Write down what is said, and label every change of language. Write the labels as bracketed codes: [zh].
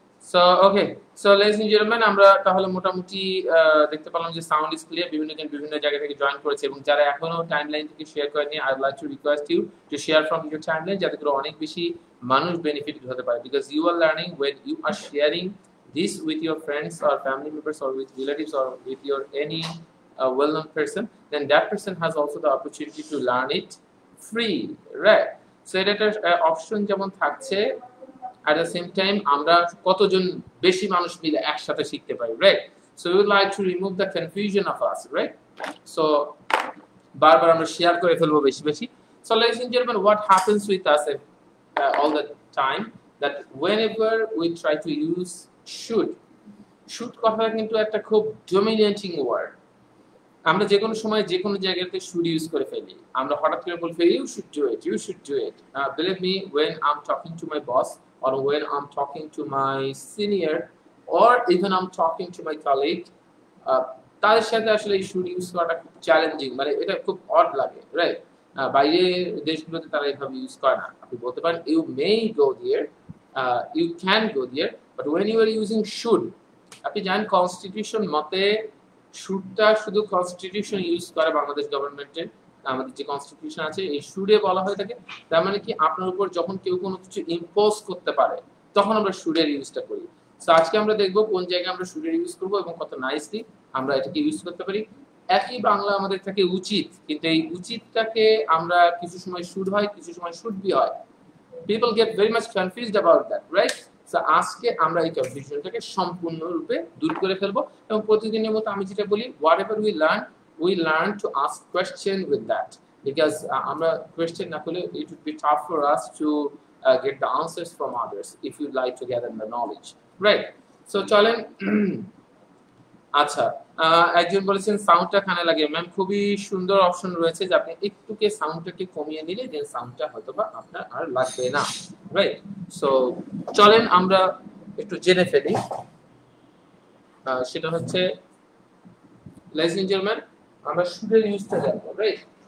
[en] so okay, so ladies and gentleman, [bn] আমরা তাহলে মোটামুটি দেখতে পেলাম যে [en] Sound is clear. [bn] বিভিন্ন জায়গা থেকে জয়েন করেছে, এবং যারা এখনো টাইমলাইন থেকে শেয়ার করেনি, [en] I would like to request you to share from your timeline [bn] যাতে করে অনেক বেশি মানুষ বেনিফিটেড হতে পারে. [en] Because you are learning when you are sharing this with your friends or family members or with relatives or with your any well-known person, then that person has also the opportunity to learn it free, right? [bn] So এটার option যেমন থাকছে, [en] at the same time [bn] আমরা কতজন বেশি মানুষ মিলে একসাথে শিখতে পারি, right? [en] So we would like to remove the confusion of us, right? [bn] So বারবার আমরা শেয়ার করে ফেলবো বেশি বেশি. [en] So ladies and gentlemen, what happens with us all the time, that whenever we try to use should [bn] কথাটা কিন্তু একটা খুব ডমিনেটিং ওয়ার্ড. আমরা যে কোনো সময় যে কোনো জায়গাতে should ইউজ করে ফেলি. আমরা হঠাৎ করে বলতে ফেলি [en] you should do it. Believe me, when I'm talking to my boss, or when I'm talking to my senior, or even I'm talking to my colleague, [bn] তাদের সাথে আসলে এই should ইউজ করাটা খুব চ্যালেঞ্জিং, মানে এটা খুব অড লাগে, [en] Right? [bn] বাইরে দেশগুলোতে তারা এভাবে ইউজ করে না. আপনি বলতে পারেন [en] you may go there, you can go there, but when you are using should, [bn] আপনি জানেন কনস্টিটিউশন মতে শুডটা শুধু কনস্টিটিউশন ইউজ করে বাংলাদেশ গভর্নমেন্টে. আমাদের যে কনস্টিটিউশন আছে এই শুডে বলা হয়ে থাকে. তার মানে কি আপনার উপর যখন কেউ কোনো কিছু ইম্পোজ করতে পারে তখন আমরা শুডের ইউজটা করি. সো আজকে আমরা দেখব কোন জায়গায় আমরা শুডের ইউজ করব এবং কত নাইসলি আমরা এটাকে ইউজ করতে পারি. একই বাংলা আমাদের থাকে উচিত, কিন্তু এই উচিতটাকে আমরা কিছু সময় শুড হয়, কিছু সময় শুড বি হয়. [en] People get very much confused about that, right? So [bn] আজকে আমরা এই কনফিউশনটাকে সম্পূর্ণরূপে দূর করে ফেলবো, এবং প্রতিদিনের মতো আমি যেটা বলি, [en] whatever we learn to ask question with that, because [bn] আমরা question না করলে [en] it would be tough for us to get the answers from others if you like to gather the knowledge, right? [bn] So চলেন. আচ্ছা, একজন বলেছেন সাউন্ডটা কানে লাগে. ম্যাম, খুবই সুন্দর অপশন রয়েছে যে আপনি একটুকে সাউন্ডটাকে কমিয়ে নিলে দেন সাউন্ডটা হয়তোবা আপনার আর লাগবে না, রাইট? সো চলেন আমরা একটু জেনে ফেলি. সেটা হচ্ছে লেডিস এন্ড জেন্টলম্যান, আমরা শুডের ইউজটা জানবো, রাইট?